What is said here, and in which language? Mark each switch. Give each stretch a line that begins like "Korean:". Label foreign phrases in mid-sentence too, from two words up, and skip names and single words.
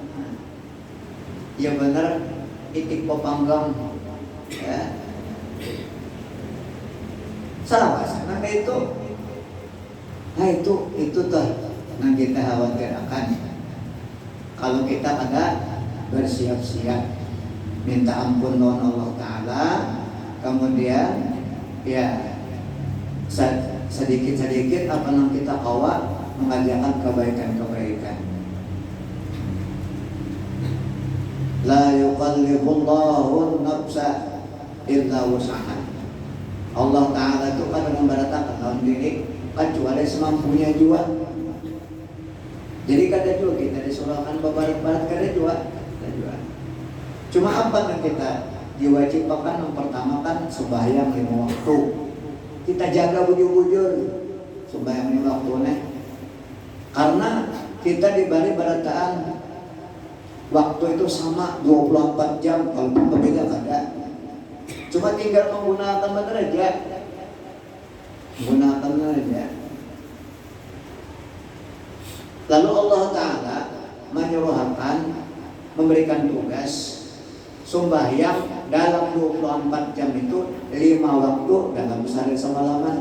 Banjar: Ya benar, itik pepanggang, ya. Salawasan.
Indonesian: Nah itu tuh yang kita khawatirkan. Kalau kita ada bersiap-siap minta ampun lawan Allah Ta'ala, kemudian ya sedikit-sedikit apa yang kita bawa mengajarkan kebaikan-kebaikan.
Arabic: لا يكلف الله نفسا إلا وسعها.
Indonesian: Allah Ta'ala itu kan memberatakan dalam diri kecuali semampunya jua.
Banjar: Jadi kada jua kita disurahkan barat-barat kada jua.
Indonesian: Cuma apa yang kita diwajibkan? Yang pertama kan sembahyang 5 waktu. Kita kita jaga bujur-bujur sembahyang lima waktu. Karena kita diberi berataan waktu itu sama 24 jam, kalau berbeda kada. Cuma tinggal menggunakan benar aja. Lalu Allah Ta'ala menyuruhkan, memberikan tugas sembahyang dalam 24 jam itu 5 waktu dalam sehari semalaman.